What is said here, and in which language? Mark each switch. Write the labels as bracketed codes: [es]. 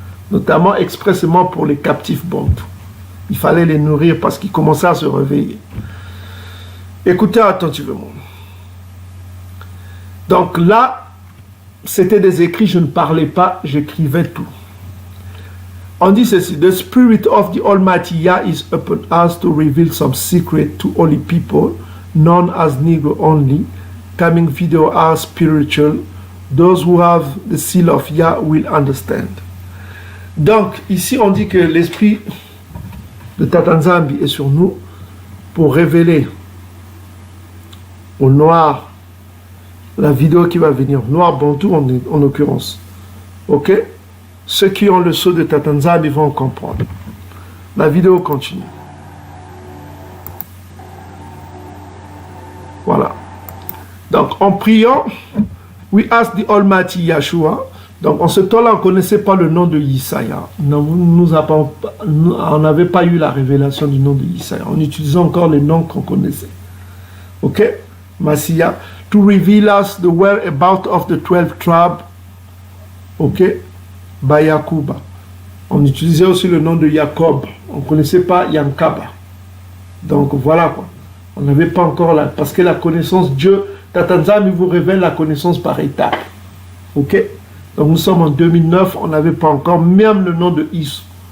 [fr] Notamment expressément pour les captifs Bantous. Il fallait les nourrir parce qu'ils commençaient à se réveiller. Écoutez attentivement. Donc là, c'était des écrits, je ne parlais pas, j'écrivais tout. [en] On dit ceci: The Spirit of the Almighty Yah is upon us to reveal some secret to holy people, known as Negro only. Coming video are spiritual. Those who have the seal of Yah will understand. [fr] Donc, ici, on dit que l'esprit de Tata Nzambi est sur nous pour révéler aux Noirs la vidéo qui va venir. Noir Bantou en l'occurrence. Ok? Ceux qui ont le sceau de Tata Nzambi vont comprendre. La vidéo continue. Voilà. Donc, en priant, [en] we ask the Almighty Yahshua. [fr] Donc, en ce temps-là, on ne connaissait pas le nom de Yesaya. On n'avait pas eu la révélation du nom de Yesaya. On utilisait encore les noms qu'on connaissait. [en] Ok? Messiah. To reveal us the whereabouts of the 12 tribes. Ok? By Yakuba. [fr] On utilisait aussi le nom de Jacob. On ne connaissait pas Yankaba. Donc, voilà quoi. On n'avait pas encore la... Parce que la connaissance, Dieu, Tata Nzambi vous révèle la connaissance par étapes. Ok? Donc nous sommes en 2009, on n'avait pas encore même le nom de Is.